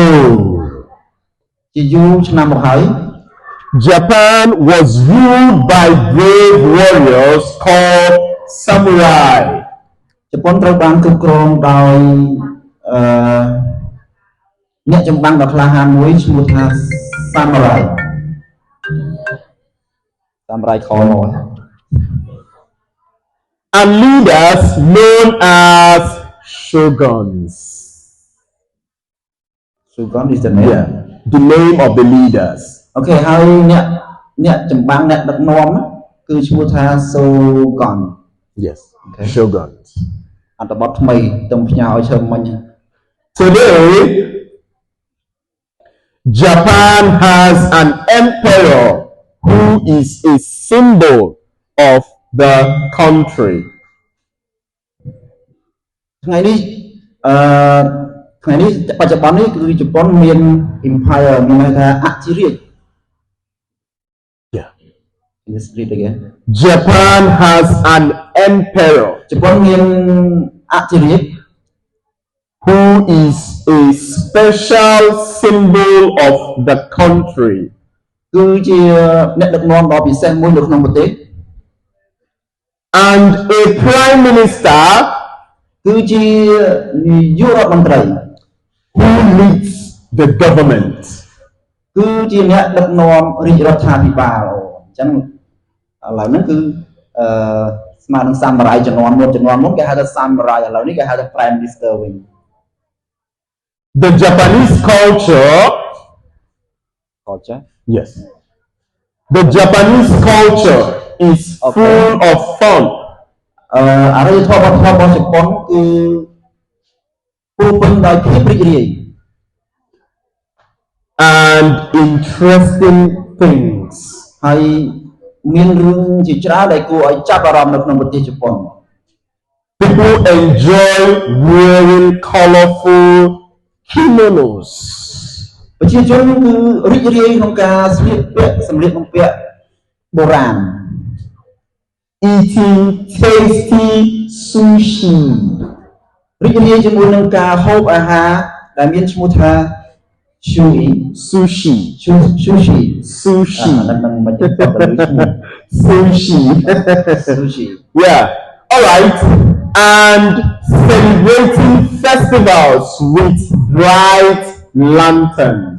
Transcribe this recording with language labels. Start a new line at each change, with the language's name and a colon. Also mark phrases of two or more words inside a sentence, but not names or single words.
Khmer: ជាយូរឆ្នាំមកហើយ
English: Japan was ruled by brave warriors called samurai.
Khmer: ជប៉ុនត្រូវបានគ្រប់គ្រងដោយអ្នកចម្បាំងដ៏ក្លាហានមួយឈ្មោះថា samurai ខមក
English: and leaders known as shoguns. Shogun is the name. Yeah, the name of the leaders.
Khmer: Okay, ហើយអ្នកចម្បាំងអ្នកដឹកនាំគឺឈ្មោះថា Shogun.
English: Yes, okay. Shoguns.
Khmer: អត្ថបទថ្មីទំផ្ញើឲ្យឈើមិញ
English: Today Japan has an emperor who is a symbol of the country.
Khmer: ថ្ងៃនេះបច្ចុប្បន្ននេះគឺជប៉ុនមាន empire មានន័យថាអធិរាជ
English: Yeah. Let's read again. Japan has an emperor
Khmer: ជប៉ុនមានអធិរាជ
English: who is a special symbol of the country.
Khmer: គឺជាអ្នកដឹកនាំដ៏ពិសេសមួយនៅក្នុងប្រទេស
English: and a prime minister
Khmer: គឺជានាយករដ្ឋមន្ត្រី
English: who leads the government.
Khmer: គឺជាអ្នកដឹកនាំរាជរដ្ឋាភិបាលអញ្ចឹងឥឡូវហ្នឹងគឺស្មើនឹង samurai ជំនាន់មុនគេហៅថា samurai ឥឡូវនេះគេហៅថា
English: prime minister
Khmer: វិញ
English: The Japanese culture. Yes. The Japanese culture is full of fun.
Khmer: អរិយធម៌របស់ជប៉ុនគឺពោពេញដោយភាពរីករាយ
English: and interesting things.
Khmer: ហើយមានរឿងជាច្រើនដែលគួរឲ្យចាប់អារម្មណ៍នៅក្នុងប្រទេសជប៉ុន
English: People enjoy wearing colorful kimonos.
Khmer: ប្រជាជនគឺរីករាយក្នុងការស្លៀកពាក់សម្លៀកបំពាក់បុរាណ
English: Eating tasty sushi.
Khmer: រីករាយជាមួយនឹងការហូបអាហារដែលមានឈ្មោះថា sushi.
English: Sushi. Yeah. All right. And celebrating festivals with bright lanterns.